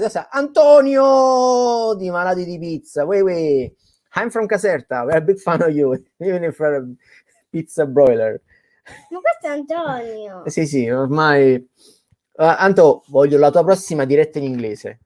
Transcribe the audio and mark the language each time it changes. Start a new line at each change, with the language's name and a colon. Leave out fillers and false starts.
Italian: Antonio di Malati di Pizza.
English: I'm from Caserta. We're a big fan of you, even if we're a pizza broiler.
Italian: Ma questo è Antonio. Sì, ormai. Anto, voglio la tua prossima diretta in inglese.